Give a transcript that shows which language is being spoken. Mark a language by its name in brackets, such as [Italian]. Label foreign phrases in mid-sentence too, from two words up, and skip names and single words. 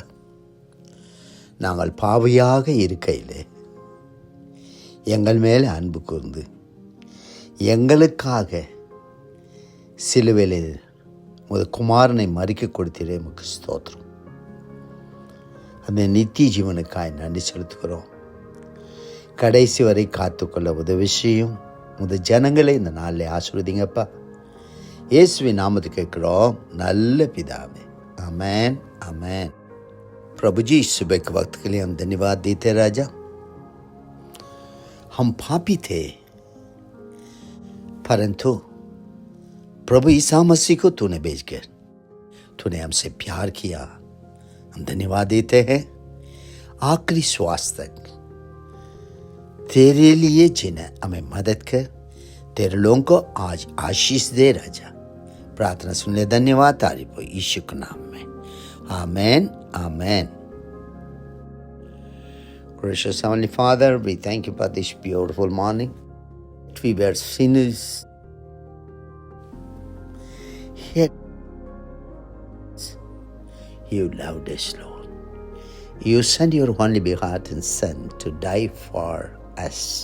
[Tamil] நாங்கள் பாவியாக இருக்கையிலே எங்கள் மேலே அன்பு கூர்ந்து எங்களுக்காக சிலுவையில் உமது குமாரனை மறிக்க கொடுத்தீரே, உமக்கு ஸ்தோத்திரம். அந்த நித்திய ஜீவனுக்காய் நன்றி செலுத்துகிறோம். கடைசி வரை காத்துக்கொள்ள உதவி செய்யும். உமது ஜனங்களை இந்த நாளில் ஆசீர்வதிங்கப்பா. இயேசுவின் நாமத்தை கேட்கிறோம் நல்ல பிதாவே, ஆமென் ஆமென். [Hindi] प्रभु जी, सुबह के वक्त के लिए हम धन्यवाद देते राजा. हम पापी थे, परंतु प्रभु ईसा मसीह को तूने भेजकर तूने हमसे प्यार किया. हम धन्यवाद देते हैं. आखिरी श्वास तक तेरे लिए जीना हमें मदद कर. तेरे लोगों को आज आशीष दे राजा. प्रार्थना सुन ले. धन्यवाद. तारीफ हो यीशु के नाम में. आमेन आमेन. [English] Gracious Heavenly Father, we thank you for this beautiful morning. We were sinners, yet you loved us, Lord. You sent your only begotten Son to die for us.